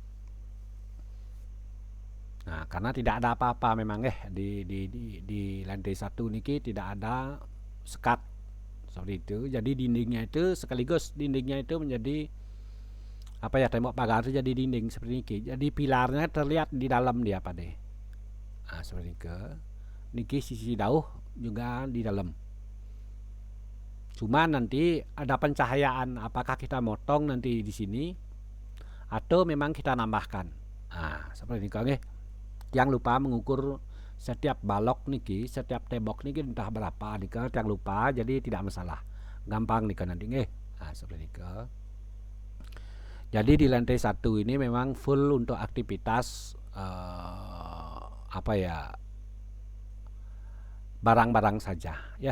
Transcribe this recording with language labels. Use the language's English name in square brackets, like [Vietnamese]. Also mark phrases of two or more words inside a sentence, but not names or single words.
[Indonesian] Nah, karena tidak ada apa-apa memang di lantai 1 niki tidak ada sekat seperti itu. Jadi dindingnya itu sekaligus dindingnya itu menjadi tembok pagar itu jadi dinding seperti niki. Jadi pilarnya terlihat di dalam dia Pade. Seperti niki sisi dauh juga di dalam. Cuma nanti ada pencahayaan, apakah kita motong nanti di sini atau memang kita nambahkan. Seperti niki nggih. Yang lupa mengukur setiap balok niki, setiap tembok niki entah berapa niki, yang lupa jadi tidak masalah. Gampang niki nanti nggih. Seperti niki. Jadi di lantai 1 ini memang full untuk aktivitas barang-barang saja ya.